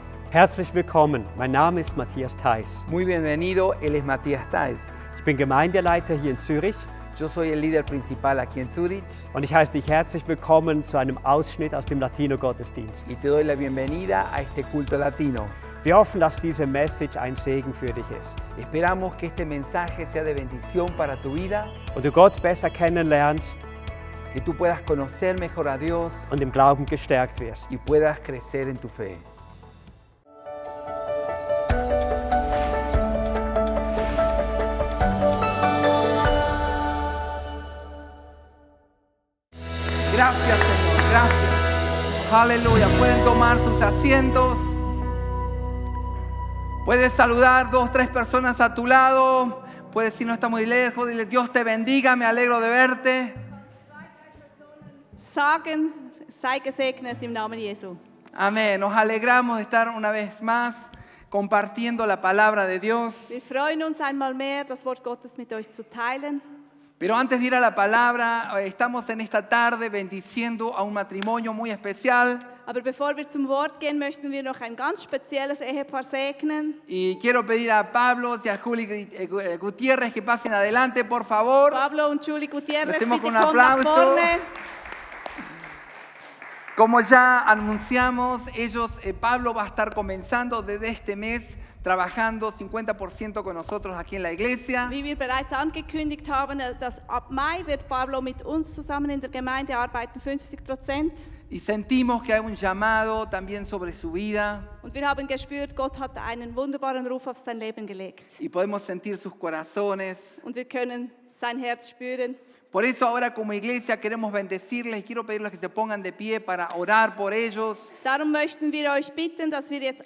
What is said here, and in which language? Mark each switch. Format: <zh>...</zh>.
<de>Herzlich willkommen, mein Name ist Matthias Theis.</de> <es>Muy bienvenido, él es Matías Theis.</es> <de>Ich bin Gemeindeleiter hier in Zürich</de> <es>Yo soy el líder principal aquí en Zurich</es> <de>und ich heiße dich herzlich willkommen zu einem Ausschnitt aus dem Latino-Gottesdienst.</de> <es>y te doy la bienvenida a este culto latino.</es> <de>Wir hoffen, dass diese Message ein Segen für dich ist</de> <es>Esperamos que este mensaje sea de bendición para tu vida,</es> <de>und du Gott besser kennenlernst</de> <es>que tú puedas conocer mejor a Dios</es> <de>und im Glauben gestärkt wirst.</de> <es>y puedas crecer en tu fe. Gracias, Señor, gracias. Aleluya. Pueden tomar sus asientos. Puedes saludar 2 o 3 personas a tu lado. Puedes, si no está muy lejos, dile: Dios te bendiga, me alegro de verte.</es> <de>Sagen, sei gesegnet im Namen Jesu.</de> <es>Amén. Nos alegramos de estar una vez más compartiendo la palabra de Dios.</es> <de>Wir freuen uns einmal mehr, das Wort Gottes mit euch zu teilen.</de> <es>Pero antes de ir a la palabra, estamos en esta tarde bendiciendo a un matrimonio muy especial.</es> <de>Aber bevor wir zum Wort gehen, möchten wir noch ein ganz spezielles Ehepaar segnen.</de> <es>Y quiero pedir a Pablo y a Juli Gutiérrez que pasen adelante, por favor.</es> <de>Pablo und Julie Gutierrez,</de> <es>Hacemos</es> <de>bitte</de> <es>con un</es> <de>kommt nach</de> <es>aplauso.</es> <de>vorne.</de> <es>Como ya anunciamos, Pablo va a estar comenzando desde este mes trabajando 50% con nosotros aquí en la iglesia.</es> <de>Wie wir bereits angekündigt haben, dass ab Mai wird Pablo mit uns zusammen in der Gemeinde arbeiten, 50%.</de> <es>Y sentimos que hay un llamado también sobre su vida.</es> <de>Und wir haben gespürt, Gott hat einen wunderbaren Ruf auf sein Leben gelegt.</de> <es>Y podemos sentir sus corazones.</es> <de>Und wir können sein Herz spüren.</de> <es>Por eso ahora como iglesia queremos bendecirles y quiero pedirles que se pongan de pie para orar por ellos.</es> <de>Darum möchten wir euch bitten, dass wir jetzt</de>